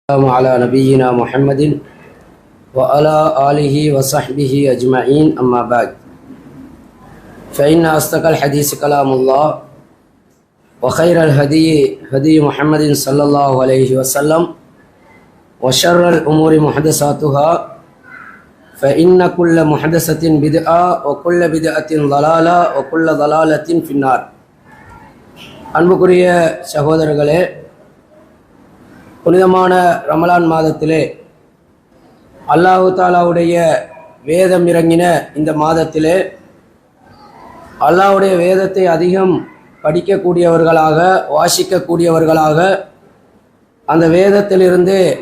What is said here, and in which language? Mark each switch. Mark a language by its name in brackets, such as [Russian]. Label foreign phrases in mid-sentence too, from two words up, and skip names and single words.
[Arabic] على نبينا محمد وعلى آله وصحبه أجمعين أما بعد فإن أصدق الحديث كلام الله وخير الهدي هدي محمد صلى الله عليه وسلم وشر الأمور محدثاتها فإن كل محدثة بدعة وكل بدعة ضلالة وكل ضلالة في النار. [Tamil] அன்புக்குரிய சகோதரர்களே, புனிதமான ரமலான் மாதத்திலே அல்லாஹு தாலாவுடைய வேதம் இறங்கின இந்த மாதத்திலே அல்லாஹ்வுடைய வேதத்தை அதிகம் படிக்கக்கூடியவர்களாக வாசிக்கக்கூடியவர்களாக அந்த வேதத்திலிருந்து